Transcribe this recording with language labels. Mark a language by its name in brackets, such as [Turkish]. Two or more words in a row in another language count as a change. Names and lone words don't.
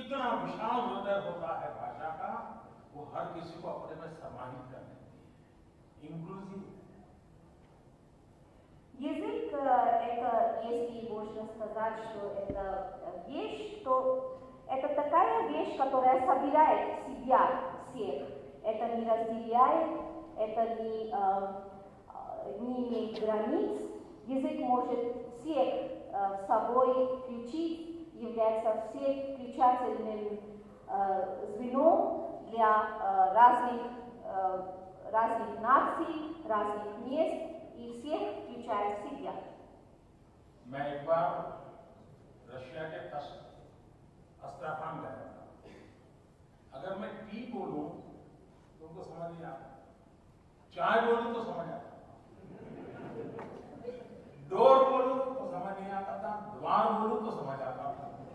[Hindi] इतना विशाल हृदय होता है भाषा का, वो हर किसी को अपने में समाहित कर देती है, इंक्लूसिव। [Russian] Язык это, если можно сказать, что это вещь, то это такая вещь, которая собирает в себя всех. Это не разделяет, это не имеет границ. Язык может всех с собой включить, является включательным звеном для разных наций, разных мест, и всех включает в себя. [Hindi] मैं एक बार रशिया के अस्त्राखान गया था। अगर मैं टी बोलूं तो उनको समझ नहीं आता, चाय बोलूं तो समझ आता, डोर बोलूं तो समझ नहीं आता था, द्वार बोलूं तो समझ आता था।